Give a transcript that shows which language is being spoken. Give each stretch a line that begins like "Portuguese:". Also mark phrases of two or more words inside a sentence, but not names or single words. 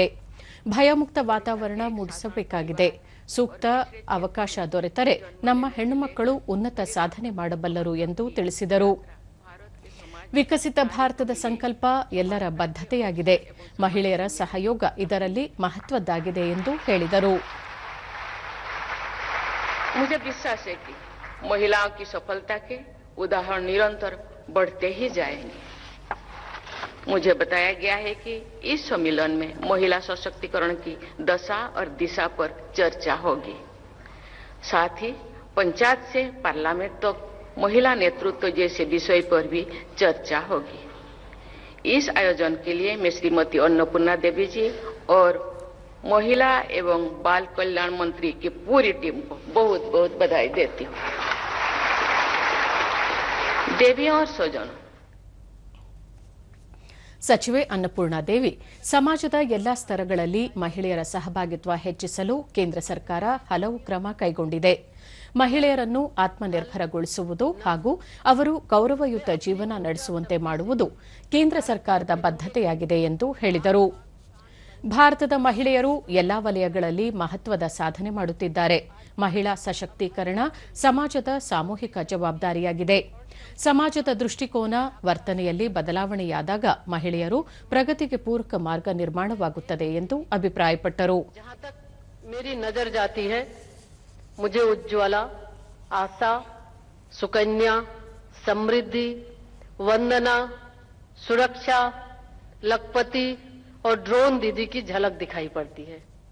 Kannada: ಭಯಮುಕ್ತ ವಾತಾವರಣ ಮೂಡಿಸಬೇಕಾಗಿದೆ. ಸೂಕ್ತ ಅವಕಾಶ ದೊರೆತರೆ ನಮ್ಮ ಹೆಣ್ಣುಮಕ್ಕಳು ಉನ್ನತ ಸಾಧನೆ ಮಾಡಬಲ್ಲರು ಎಂದು ತಿಳಿಸಿದರು. ವಿಕಸಿತ ಭಾರತದ ಸಂಕಲ್ಪ ಎಲ್ಲರ ಬದ್ಧತೆಯಾಗಿದೆ. ಮಹಿಳೆಯರ ಸಹಯೋಗ ಇದರಲ್ಲಿ ಮಹತ್ವದ್ದಾಗಿದೆ ಎಂದು ಹೇಳಿದರು.
Hindi: मुझे विश्वास है कि महिलाओं की सफलता के उदाहरण निरंतर बढ़ते ही जाएंगे. मुझे बताया गया है कि इस सम्मेलन में महिला सशक्तिकरण की दशा और दिशा पर चर्चा होगी. साथ ही पंचायत से पार्लियामेंट तक महिला नेतृत्व जैसे विषय पर भी चर्चा होगी. इस आयोजन के लिए मैं श्रीमती अन्नपूर्णा देवी जी और महिला एवं बाल कल्याण मंत्री की पूरी टीम को बहुत बहुत बधाई देती हूँ. देवियों और स्वजनों,
Kannada: ಸಚಿವೆ ಅನ್ನಪೂರ್ಣಾ ದೇವಿ, ಸಮಾಜದ ಎಲ್ಲಾ ಸ್ತರಗಳಲ್ಲಿ ಮಹಿಳೆಯರ ಸಹಭಾಗಿತ್ವ ಹೆಚ್ಚಿಸಲು ಕೇಂದ್ರ ಸರ್ಕಾರ ಹಲವು ಕ್ರಮ ಕೈಗೊಂಡಿದೆ. ಮಹಿಳೆಯರನ್ನು ಆತ್ಮನಿರ್ಭರಗೊಳಿಸುವುದು ಹಾಗೂ ಅವರು ಗೌರವಯುತ ಜೀವನ ನಡೆಸುವಂತೆ ಮಾಡುವುದು ಕೇಂದ್ರ ಸರ್ಕಾರದ ಬದ್ಧತೆಯಾಗಿದೆ ಎಂದು ಹೇಳಿದರು. ಭಾರತದ ಮಹಿಳೆಯರು ಎಲ್ಲಾ ವಲಯಗಳಲ್ಲಿ ಮಹತ್ವದ ಸಾಧನೆ ಮಾಡುತ್ತಿದ್ದಾರೆ. ಮಹಿಳಾ ಸಶಕ್ತೀಕರಣ ಸಮಾಜದ ಸಾಮೂಹಿಕ ಜವಾಬ್ದಾರಿಯಾಗಿದೆ. ಸಮಾಜದ ದೃಷ್ಟಿಕೋನ, ವರ್ತನೆಯಲ್ಲಿ ಬದಲಾವಣೆಯಾದಾಗ ಮಹಿಳೆಯರು ಪ್ರಗತಿಗೆ ಪೂರಕ ಮಾರ್ಗ ನಿರ್ಮಾಣವಾಗುತ್ತದೆ ಎಂದು ಅಭಿಪ್ರಾಯಪಟ್ಟರು.
Hindi: मेरी नजर जाती है, मुझे उज्ज्वला, आशा, सुकन्या, समृद्धि, वंदना, सुरक्षा, लखपति और ड्रोन दीदी की झलक दिखाई पड़ती है.